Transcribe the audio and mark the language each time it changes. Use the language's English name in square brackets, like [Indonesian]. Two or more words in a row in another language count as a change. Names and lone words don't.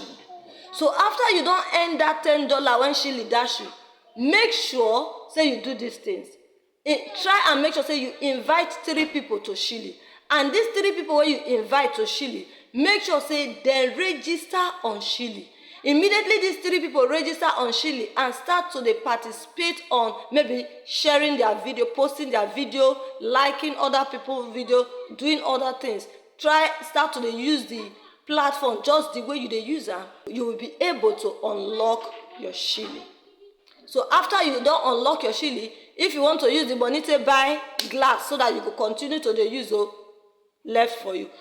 [Nigerian Pidgin] So after you don earn that $10 when cheelee dash you, make sure say you do these things. Try and make sure say you invite 3 people to cheelee, and these 3 people wey you invite to cheelee, make sure say dem register on cheelee. Immediately these 3 people register on cheelee and start to dey participate on maybe sharing their video, posting their video, liking other people's video, doing other things. Start to dey use the platform just the way you dey use am, you will be able to unlock your cheelee. So after you don unlock your cheelee, if you want to use the money to buy glass so that you go continue to dey use, left for you.